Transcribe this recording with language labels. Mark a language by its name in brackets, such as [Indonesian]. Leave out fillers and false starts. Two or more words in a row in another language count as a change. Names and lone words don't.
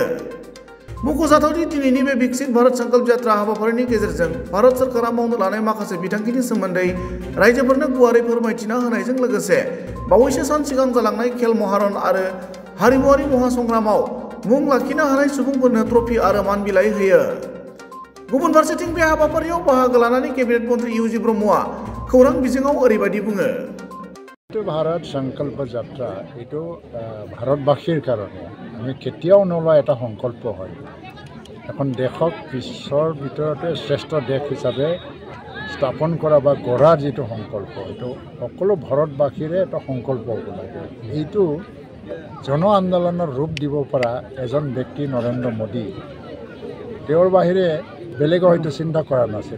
[Bodo] मख'जाथावदि दिनैनि बे विकसित भारत संकल्प यात्रा हाबाफारिनि गेजेरजों भारत सरकारा मावनो लानाय माखासे बिथांखिनि सोमोन्दै रायजोफोरनो गुवारै फोरमायथिना होनायजों लोगोसे बावैसो सान सिगां जालांनाय खेल महारन आरो हारिमुआरि महासंग्रामाव मुं लाखिनो हानाय सुबुंफोरनो ट्रफी आरो मान बिलाइ होयो। गुबुन फारसेथिं बे हाबाफारियाव बाहागो लानानै केबिनेट मन्त्री इउजि ब्रह्मआ खौरां बिजोङाव ओरैबायदि बुङो। [Assamese] ভাৰত সংকল্প যাত্ৰা এটা ভাৰতবাসীৰ কাৰণে আমি কেতিয়াও নলোৱা এটা সংকল্প হয়। এখন দেশক বিশ্বৰ ভিতৰতে শ্ৰেষ্ঠ দেশ হিচাপে স্থাপন কৰা বা গঢ়াৰ যিটো সংকল্প এইটো সকলো ভাৰতবাসীৰে এটা সংকল্প হ'ব লাগে। এইটো জন আন্দোলনৰ ৰূপ দিব পৰা এজন ব্যক্তি নৰেন্দ্ৰ মোদী, তেওঁৰ বাহিৰে বেলেগ হয়তো চিন্তা কৰা নাছিল।